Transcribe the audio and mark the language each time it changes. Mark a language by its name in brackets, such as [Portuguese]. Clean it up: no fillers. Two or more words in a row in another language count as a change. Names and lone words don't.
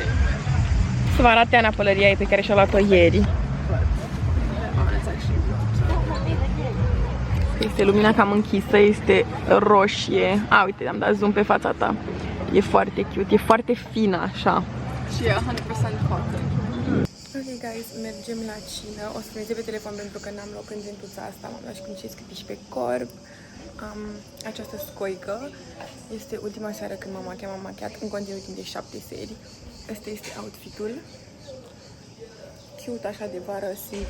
[Romanian] Să vă arate Ana pălăria ei pe care și-a luat-o ieri. Este lumina cam închisă, este roșie. A, uite, am dat zoom pe fața ta. E foarte cute, e foarte fină așa. Și e 100% cotton. [English] Ok, guys, [Romanian] mergem la cină. O să mergem pe telefon pentru că n-am loc în gentuța asta. M-am luat și cu niște scripi pe corp. Am această scoică. Este ultima seară când m-am machiat în continuu timp de 7 seri. Asta este outfitul. Cute, așa de vară, simplu.